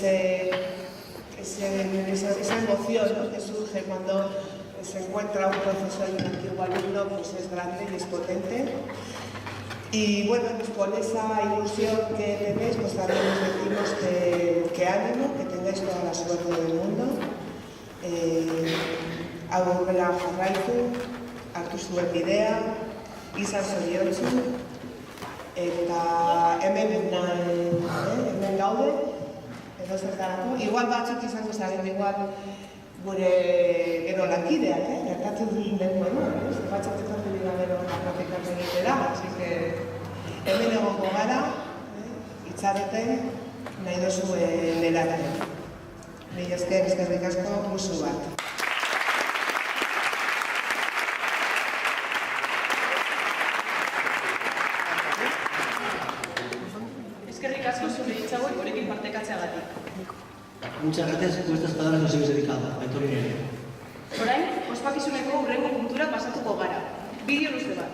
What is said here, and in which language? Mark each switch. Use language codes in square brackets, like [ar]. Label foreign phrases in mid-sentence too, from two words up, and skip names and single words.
[es] Esa emoción, ¿no? Que surge cuando se encuentra un profesor y un antiguo alumno, pues es grande y es potente. Y bueno, pues con esa ilusión que tenéis, pues también os decimos que ánimo, que tengáis toda la suerte del mundo. [eu] Aurrera jarraitu, hartu zuen bidea, izan zoriontsu, eta hemen gaude, edo zertarako. Igual batzuk izango zaren, igual gure gero lankideak, gertatzen den moduan, batzuk etorri dira gero praktikak egitera, [es] así que [eu] hemen egongo gara, itzareten nahi duzuen erarte. Mila esker, eskerrik asko, musu bat. Eskerrik asko zure hitz hauek gurekin partekatzeagatik. [es] Muchas gracias por estas palabras que os habéis dedicado, Aitor y Nerea. [eu] Orain, ospakizuneko hurrengo puntura pasatuko gara. Bideo luze bat.